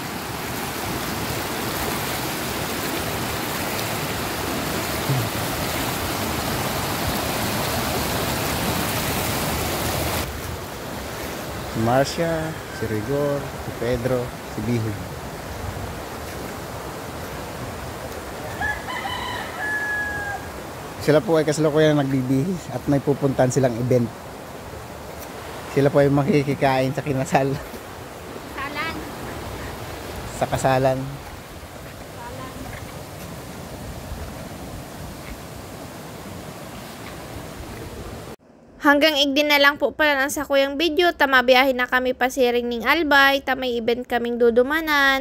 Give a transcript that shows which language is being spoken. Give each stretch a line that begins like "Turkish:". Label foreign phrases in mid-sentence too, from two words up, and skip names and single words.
Filipino: Si Marcia, si Rigor, si Pedro, si Bihog. Sila po ay kasalukuyan nagbibihis at may pupuntahan silang event. Sila po ay makikikain sa kinasal. Salan. Sa kasalan.
Bikol: Hanggang igdi na lang po pala ng sa kuyang video. Tamabiyahin na kami pa si Ning Albay. May event kaming dudumanan.